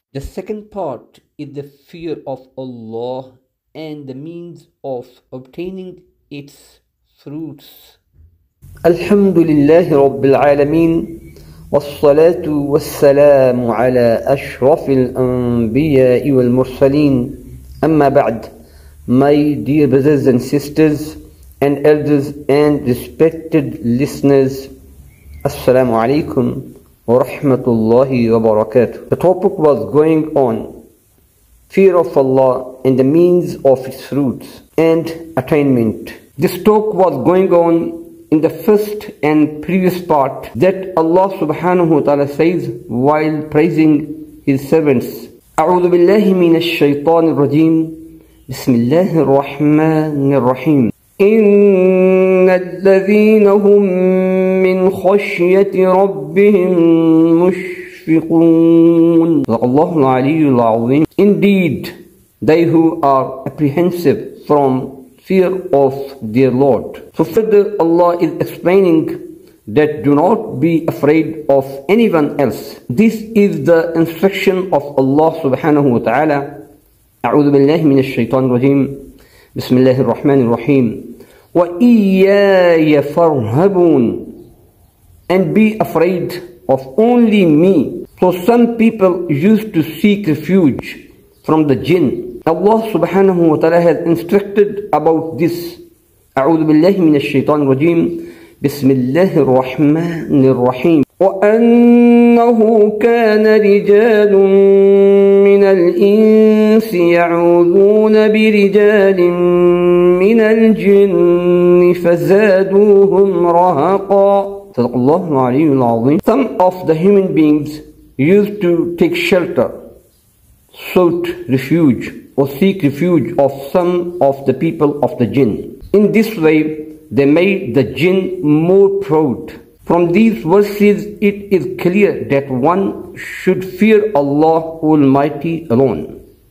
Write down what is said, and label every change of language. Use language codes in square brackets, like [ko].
[en] The second part is the fear of Allah and the means of obtaining its fruits. [ar] الحمدللہ رب العالمین والصلاة والسلام على أشرف الأنبياء والمرسلين. أما بعد, [en] my dear brothers and sisters and elders and respected listeners, Assalamu alaikum wa rahmatullahi wa barakatuh. The topic was going on fear of Allah and the means of its fruits and attainment. This talk was going on in the first and previous part that Allah subhanahu wa ta'ala says while praising his servants. [ar] أعوذ بالله من الشيطان الرجيم بسم الله الرحمن الرحيم إن الذين هم من خشية ربهم مشفقون. الله العلي العظيم. [en] Indeed, they who are apprehensive from fear of their Lord. So further Allah is explaining that do not be afraid of anyone else. This is the instruction of Allah subhanahu wa ta'ala. [ar] أعوذ بالله من الشيطان الرجيم بسم الله الرحمن الرحيم وإياي فارهبون. [en] And be afraid of only me. So some people used to seek refuge from the jinn. Allah subhanahu wa ta'ala has instructed about this. [ar] أعوذ بالله من الشيطان الرجيم بسم الله الرحمن الرحيم وأنه كان رجال من الإنس يعوذون برجال من الجن فزادوهم رهقا. صدق الله العلي العظيم. [en] Some of the human beings used to take shelter, sought refuge or seek refuge of some of the people of the jinn. In this way, they made the jinn more proud. From these verses, it is clear that one should fear Allah Almighty alone.